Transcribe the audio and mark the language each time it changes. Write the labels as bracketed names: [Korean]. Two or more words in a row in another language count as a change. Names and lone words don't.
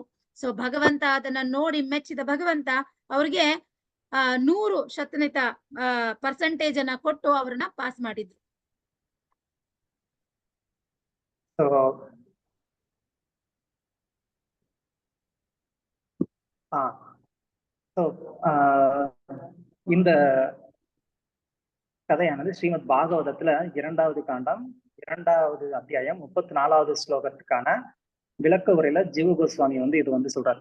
[Kannada] ಸೊ ಭಗವಂತ ಅದನ್ನ ನೋಡಿ ಮೆಚ್ಚಿದ ಭಗವಂತ ಅವ್ರಿಗೆ 100% ಅನ್ನ ಕೊಟ್ಟು ಅವ್ರನ್ನ ಪಾಸ್ ಮಾಡಿದ್ರು. [Tamil] இந்த கதையானது ஸ்ரீமத் பாகவதத்துல 2வது காண்டம் 2வது அத்தியாயம் 34வது ஸ்லோகத்துக்கான விளக்க உரையில ஜீவ கோஸ்வாமி இது சொல்றாரு.